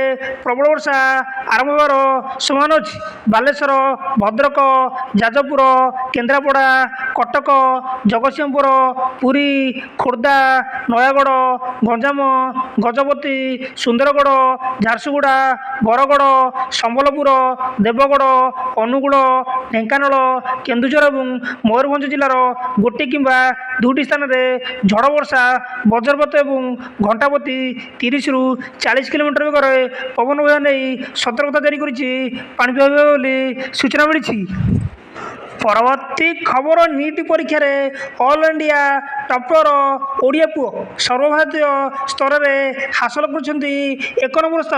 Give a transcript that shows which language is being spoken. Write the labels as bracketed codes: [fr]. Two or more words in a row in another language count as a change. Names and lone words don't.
[or] ପ୍ରବଳ ବର୍ଷା ଆରମ୍ଭ ହେବାର ସମ୍ଭାବନା ଅଛି ବାଲେଶ୍ୱର ଭଦ୍ରକ ଯାଜପୁର କେନ୍ଦ୍ରାପଡ଼ା କଟକ ଜଗତସିଂହପୁର ପୁରୀ खोर्धा नयागढ़ गंजाम गजपति सुंदरगढ़ झारसुगुड़ा बरगढ़ संबलपुर देवगढ़ अनुगुल ଢେଙ୍କାନାଳ, କେନ୍ଦୁଝର ଏବଂ ମୟୂରଭଞ୍ଜ ଜିଲ୍ଲାର ଗୋଟିଏ କିମ୍ବା ଦୁଇଟି ସ୍ଥାନରେ ଝଡ଼ ବର୍ଷା, ବଜ୍ରପାତ ଏବଂ ଘଣ୍ଟାପ୍ରତି 30ରୁ 40 କିଲୋମିଟର ବେଗରେ ପବନ ବହିବା ନେଇ ସତର୍କତା ଜାରି କରିଛି ପାଣିପାଗ ବିଭାଗ ବୋଲି ସୂଚନା ମିଳିଛି। ପରବର୍ତ୍ତୀ ଖବର, ନିଟ୍ ପରୀକ୍ଷାରେ [en] all India topper [or] ଓଡ଼ିଆ ପୁଅ ସର୍ବଭାରତୀୟ ସ୍ତରରେ ହାସଲ କରିଛନ୍ତି 1 ନମ୍ବର ସ୍ଥାନ।